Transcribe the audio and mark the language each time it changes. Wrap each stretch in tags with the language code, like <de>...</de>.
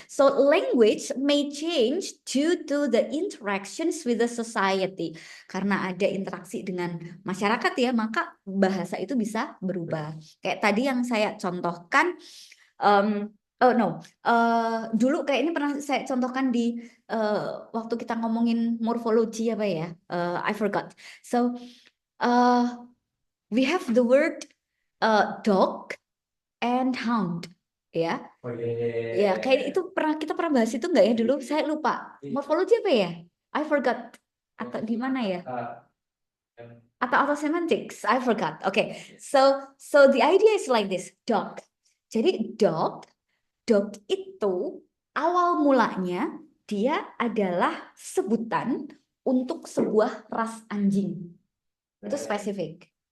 <en>So language may change due to the interactions with the society.</en> <id>Karena ada interaksi dengan masyarakat ya, maka bahasa itu bisa berubah. Kayak tadi yang saya contohkan,</id> <en>oh no,</en> <id>dulu kayak ini pernah saya contohkan di waktu kita ngomongin morfologi apa ya?</id> <en>I forgot. So we have the word dog and hound, ya. Oh</en> <id>Ya, kayak itu kita pernah bahas itu nggak ya dulu? Saya lupa. Morfologi apa ya?</id> <en>I forgot.</en> <id>Atau gimana ya?</id> <en>Atau semantics? I forgot. Okay. So the idea is like this. Dog.</en> <id>Jadi dog itu awal mulanya dia adalah sebutan untuk sebuah ras anjing. Itu spesifik.</id>